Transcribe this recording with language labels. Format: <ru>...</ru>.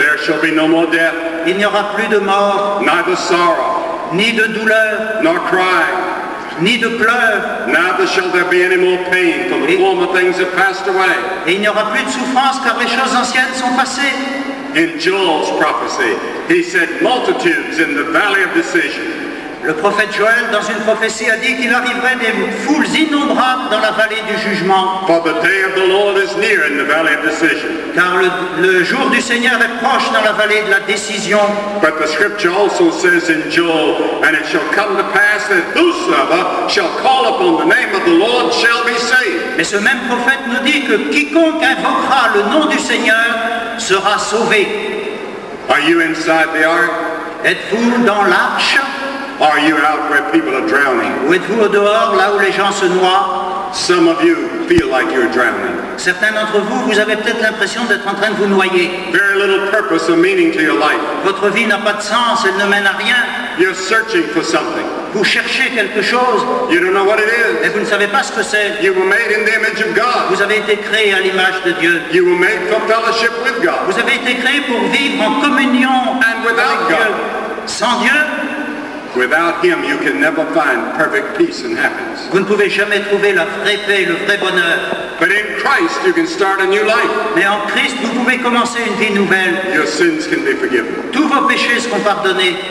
<en>There shall be no more death,</en> <fr>Il n'y aura plus de mort,</fr> <en>neither sorrow,</en> <fr>ni de douleur,</fr> <en>nor crying.</en> <fr>ni de pleurs.</fr> <en>Neither shall there be any more pain, for the former things have passed away.</en> <fr>Et il n'y aura plus de souffrance car les choses anciennes sont passées.</fr> <en>In Joel's prophecy, he said multitudes in the valley of decision.</en> <fr>Le prophète Joël, dans une prophétie, a dit qu'il arriverait des foules innombrables dans la vallée du jugement.</fr> <en>For the day of the Lord is near in the valley of decision.</en> <fr>Car le jour du Seigneur est proche dans la vallée de la décision.</fr> <en>But the scripture also says in Joel, and it shall come to pass that whosoever shall call upon the name of the Lord shall be saved.</en> <fr>Mais ce même prophète nous dit que quiconque invoquera le nom du Seigneur sera sauvé.</fr> <en>Are you inside the ark?</en> <fr>Êtes-vous dans l'arche?</fr> <en>Are you out where people are drowning?</en> <fr>Ou êtes-vous au dehors, là où les gens se noient?</fr> <en>Some of you feel like you're drowning.</en> <fr>Certains d'entre vous, vous avez peut-être l'impression d'être en train de vous noyer.</fr> <en>Very little purpose or meaning to your life.</en> <fr>Votre vie n'a pas de sens, elle ne mène à rien.</fr> <en>You're searching for something.</en> <fr>Vous cherchez quelque chose,</fr> <en>You don't know what it</en> <fr>mais</fr> <en>is.</en> <fr>vous ne savez pas ce que c'est.</fr> <en>You were made in the image of God.</en> <fr>Vous avez été créé à l'image de Dieu.</fr> <en>You were made for fellowship with God.</en> <fr>Vous avez été créé pour vivre en communion</fr> <en>And without</en> <fr>avec Dieu.</fr> <en>God.</en> <fr>Sans Dieu,</fr> <en>Without Him, you can never find perfect peace and happiness.</en> <fr>vous ne pouvez jamais trouver la vraie paix, le vrai bonheur.</fr> <en>But in Christ, you can start a new life.</en> <fr>Mais en Christ, vous pouvez commencer une vie nouvelle.</fr> <en>Your sins can be forgiven.</en> <fr>Tous vos péchés seront pardonnés.</fr>